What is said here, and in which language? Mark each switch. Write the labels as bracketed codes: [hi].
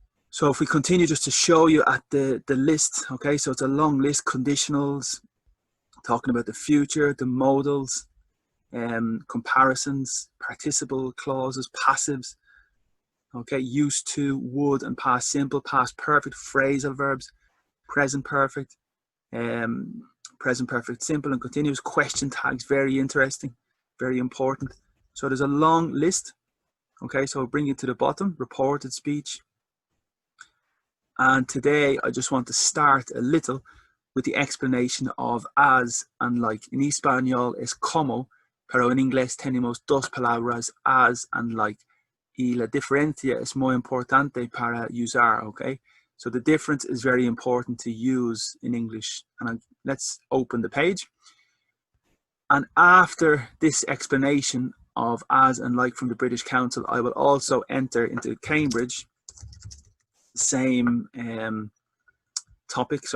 [en] So if we continue just to show you at the list, okay, so it's a long list: conditionals, talking about the future, the modals, comparisons, participle clauses, passives, okay, used to, would and past simple, past perfect, phrasal verbs, present perfect, present perfect simple and continuous, question tags, very interesting, very important. So there's a long list. Okay, so I'll bring you to the bottom, reported speech. And today I just want to start a little with the explanation of as and like. [es] En español es como, pero en inglés tenemos dos palabras, [en] as and like. [es] Y la diferencia es muy importante para usar, okay? [en] So the difference is very important to use in English. And let's open the page. And after this explanation of as and like from the British Council, I will also enter into Cambridge, same topic.